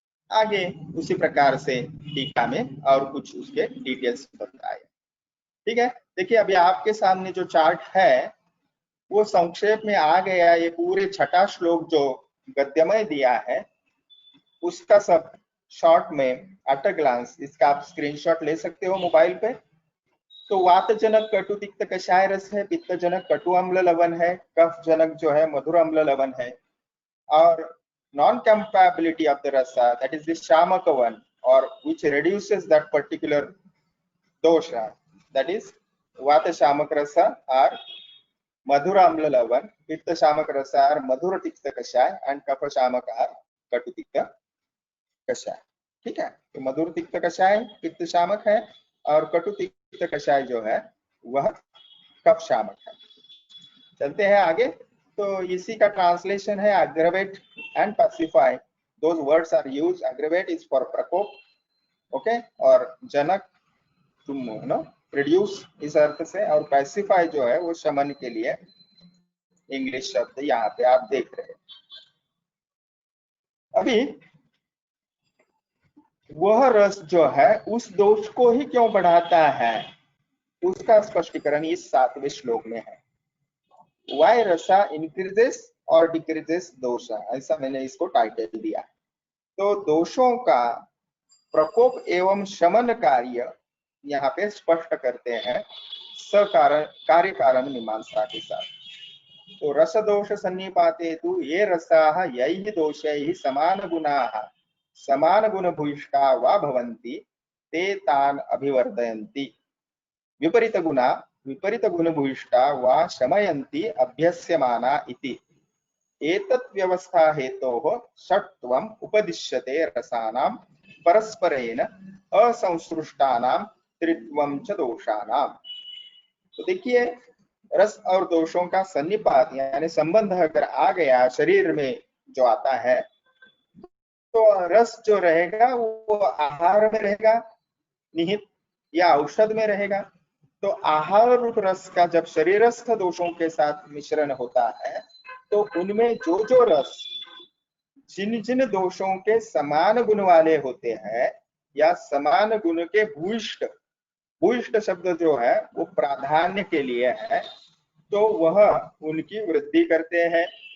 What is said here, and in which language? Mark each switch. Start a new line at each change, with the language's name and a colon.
Hindi: आगे उसी प्रकार से टीका में और कुछ उसके डिटेल्स बताए। ठीक है, देखिए अभी आपके सामने जो चार्ट है वो संक्षेप में आ गया। ये पूरे छठा श्लोक जो गद्यमय दिया है उसका सब शॉर्ट में
English: at a glance
Hindi: इसका आप स्क्रीनशॉट ले सकते हो मोबाइल पे। तो वातजनक कटु तिक्त कषाय रस है, पित्तजनक कटु अम्ल लवण है, कफ जनक जो है मधुर अम्ल लवण है, और
English: non-compatibility of the rasa, that is the shamaka one, or which reduces that particular dosha, that is vata shamak rasa or madhura amla lavan, pitta shamak rasa or madhura tikta kashaya, and kapha shamak or katu tikta kashaya.
Hindi: ठीक है, तो मधुर तिक्त कषाय पित्त शामक है, और कटु तिक्त कषाय जो है वह कफ शामक है। चलते हैं आगे। तो इसी का ट्रांसलेशन है
English: aggravate and pacify, those words are used. Aggravate is for
Hindi: प्रकोप, ओके, और जनक
English: to reduce
Hindi: इस अर्थ से, और pacify जो है वो शमन के लिए इंग्लिश शब्द यहाँ पे आप देख रहे हैं। अभी वह रस जो है उस दोष को ही क्यों बढ़ाता है उसका स्पष्टीकरण इस 7वें श्लोक में है।
English: Why rasa increases और decreases dosha,
Hindi: ऐसा मैंने इसको टाइटल दिया। तो दोषों का प्रकोप एवं शमन कार्य यहाँ पे स्पष्ट करते हैं सकारण कार्य कारण मीमांसा के साथ।
Sanskrit: तो रस दोष सन्निपाते तु ये रसाः यैः दोषैः समान गुणाः समान गुण भूयिष्ठा वा भवन्ति ते तान् अभिवर्धयन्ति। विपरीत गुण भूयिष्ठा वा शमयन्ति अभ्यस्यमाना इति। एतत् व्यवस्था हेतोः षट्त्वम् उपदिश्यते रसानां परस्परेण असंसृष्टानां त्रित्वं च दोषानां।
Hindi: तो देखिए, रस और दोषों का सन्निपात यानी संबंध अगर आ गया शरीर में जो आता है, तो रस जो रहेगा वो आहार में रहेगा निहित या औषध में रहेगा। तो आहार रूप रस का जब शरीरस्थ दोषों के साथ मिश्रण होता है, तो उनमें जो जो रस जिन जिन दोषों के समान गुण वाले होते हैं या समान गुण के भूयिष्ठ, भूयिष्ठ शब्द जो है वो प्राधान्य के लिए है, तो वह उनकी वृद्धि करते हैं।